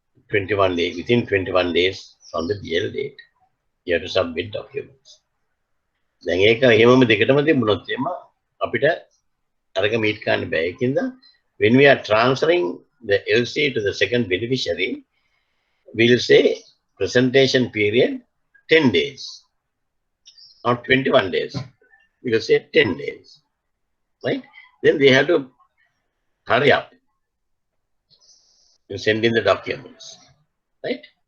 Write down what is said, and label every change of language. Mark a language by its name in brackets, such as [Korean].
[English] 21 days, within 21 days from the BL date, you have to submit documents. [Sinhala] දැන් ඒක එහෙමම දෙකටම තිබුණොත් එම අපිට අරක මීට් කරන්න බෑ. [English] ඒකින්ද when we are transferring the LC to the second beneficiary, we will say presentation period 10 days, not 21 days. We will say 10 days, right? Then they have to hurry up and send in the documents, right?